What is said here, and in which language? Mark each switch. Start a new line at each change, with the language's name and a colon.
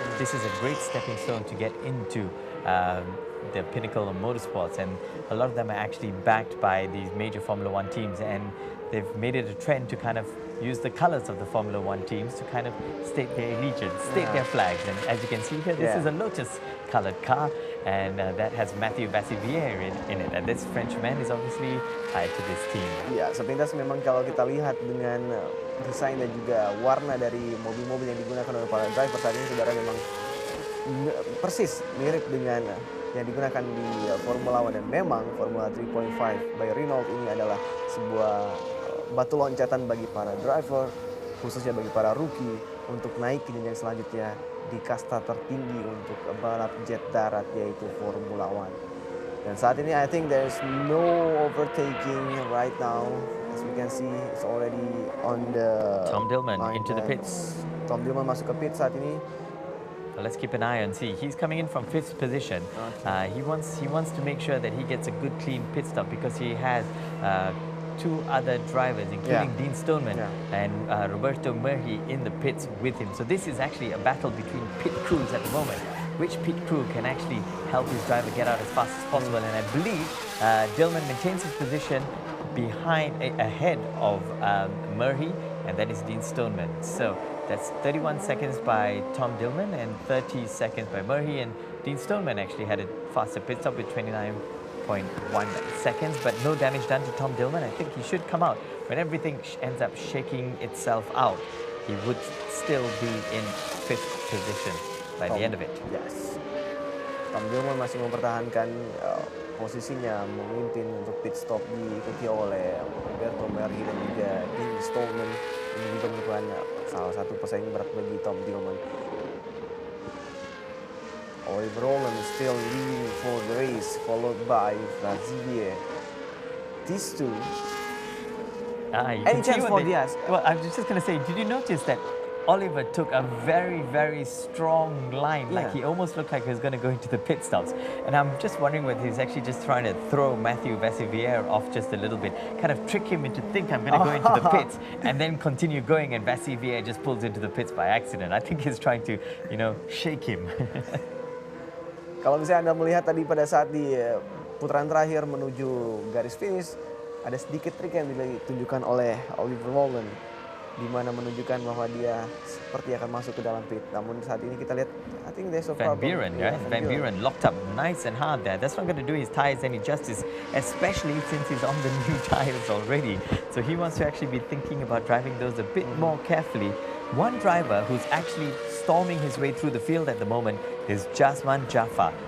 English: This is a great stepping stone to get into the pinnacle of motorsports, and a lot of them are actually backed by these major Formula One teams, and they've made it a trend to kind of use the colors of the Formula One teams to kind of state their allegiance, state their flags. And as you can see here, this is a Lotus colored car, and that has Mathieu Vassivière in it. And this Frenchman is obviously tied to this team.
Indonesian: Ya, sepintas memang kalau kita lihat dengan desain dan juga warna dari mobil-mobil yang digunakan oleh para driver saat ini, saudara, memang persis mirip dengan yang digunakan di Formula One. Dan memang Formula 3.5 by Renault ini adalah sebuah batu loncatan bagi para driver, khususnya bagi para rookie, untuk naik ke jenjang selanjutnya di kasta tertinggi untuk balap jet darat, yaitu Formula One. Dan saat ini
English: I think there's no overtaking right now. As we can see, it's already on the Tom Dillman into the pits.
Indonesian: Tom Dillman masuk ke pit saat ini.
English: Well, let's keep an eye and see. He's coming in from 5th position. He wants to make sure that he gets a good clean pit stop, because he has two other drivers, including Dean Stoneman and Roberto Merhi in the pits with him. So this is actually a battle between pit crews at the moment. Which pit crew can actually help his driver get out as fast as possible? And I believe Dillman maintains his position ahead of Merhi, and that is Dean Stoneman. So that's 31 seconds by Tom Dillman and 30 seconds by Merhi, and Dean Stoneman actually had a faster pit stop with 29.1 seconds, but no damage done to Tom Dillman. I think he should come out. When everything ends up shaking itself out, he would still be in 5th position by the end of it. Yes.
Indonesian: Tom Dillman masih mempertahankan posisinya, memimpin untuk pit stop, diikuti oleh Roberto Merhi dan juga Dean Stoneman. Ini juga merupakan salah satu pesaing berat bagi Tom Dillman.
English: Oliver Rowland is still leading for the race, followed by Vassivière. These two. Any chance for Diaz? Well, I was just going to say, did you notice that Oliver took a very, very strong line? Like he almost looked like he was going to go into the pit stops. And I'm just wondering whether he's actually just trying to throw Mathieu Vassivière off just a little bit, kind of trick him into think I'm going to go into the pits and then continue going, and Vassivière just pulls into the pits by accident. I think he's trying to, shake him.
Indonesian: Kalau misalnya Anda melihat tadi pada saat di putaran terakhir menuju garis finish, ada sedikit trik yang ditunjukkan oleh Oliver Rowland, di mana menunjukkan bahwa dia seperti akan masuk ke dalam pit. Namun saat ini kita lihat,
English: I think there's a problem. Van Buren, right? Van Buren locked up nice and hard there. That's not going to do his tires any justice, especially since he's on the new tires already. So he wants to actually be thinking about driving those a bit more carefully. One driver who's actually storming his way through the field at the moment is Jasman Jaffa.